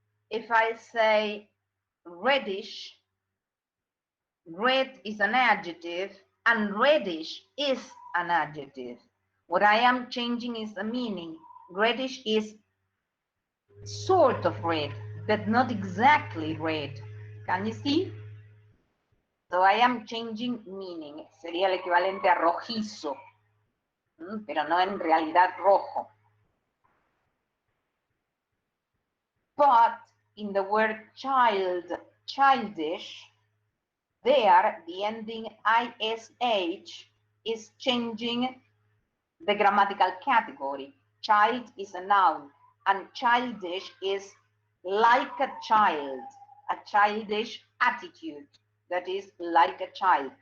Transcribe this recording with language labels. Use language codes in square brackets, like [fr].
[en] If I say reddish, red is an adjective and reddish is an adjective. What I am changing is the meaning. Reddish is sort of red, but not exactly red. Can you see? So I am changing meaning. [es] Sería el equivalente a rojizo, pero no en realidad rojo. [en] But in the word child, childish, there the ending ish is changing the grammatical category. Child is a noun and childish is like a child, a childish attitude that is like a child.